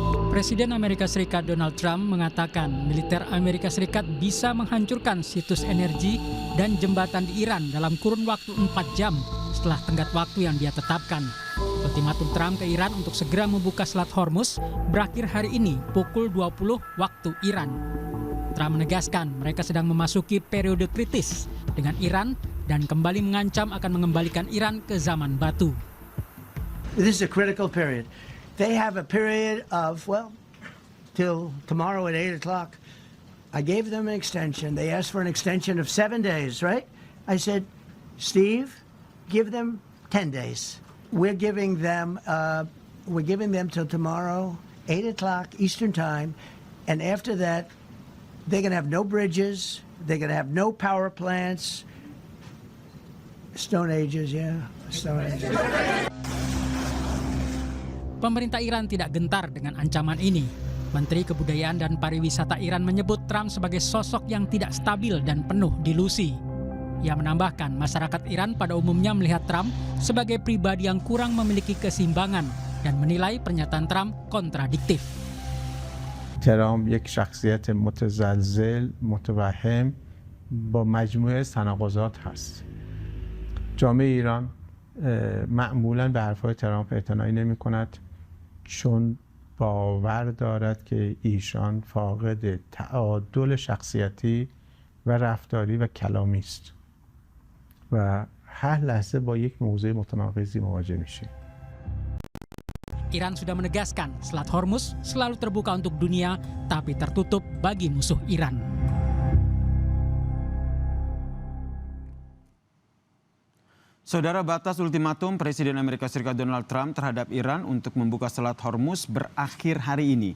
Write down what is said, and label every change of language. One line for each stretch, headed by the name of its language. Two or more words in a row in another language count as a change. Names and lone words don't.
Indonesian: Presiden Amerika Serikat Donald Trump mengatakan militer Amerika Serikat bisa menghancurkan situs energi dan jembatan di Iran dalam kurun waktu 4 jam setelah tenggat waktu yang dia tetapkan. Ultimatum Trump ke Iran untuk segera membuka Selat Hormuz berakhir hari ini pukul 20 waktu Iran. Trump menegaskan mereka sedang memasuki periode kritis dengan Iran dan kembali mengancam akan mengembalikan Iran ke zaman batu.
English: This is a critical period. They have a period of, till tomorrow at 8 o'clock. I gave them an extension. They asked for an extension of 7 days, right? I said, Steve, give them 10 days. We're giving them till tomorrow, 8 o'clock Eastern time. And after that, they're going to have no bridges. They're going to have no power plants. Stone Ages, yeah. Stone Ages.
Indonesian: Pemerintah Iran tidak gentar dengan ancaman ini. Menteri Kebudayaan dan Pariwisata Iran menyebut Trump sebagai sosok yang tidak stabil dan penuh delusi. Ia menambahkan masyarakat Iran pada umumnya melihat Trump sebagai pribadi yang kurang memiliki keseimbangan dan menilai pernyataan Trump kontradiktif.
Persian: ترامپ یک شخصیت متزلزل متوهم با مجموعه تناقضات هست. جامعه ایران معمولاً به حرفهای ترامپ اعتنایی نمی‌کند چون باور دارد که ایشان فاقد تعادل شخصیتی و رفتاری و کلامی است و هر لحظه با یک موضوع متناقضی مواجه میشه.
Indonesian: Iran sudah menegaskan Selat Hormuz selalu terbuka untuk dunia tapi tertutup bagi musuh Iran. Saudara, batas ultimatum Presiden Amerika Serikat Donald Trump terhadap Iran untuk membuka Selat Hormuz berakhir hari ini.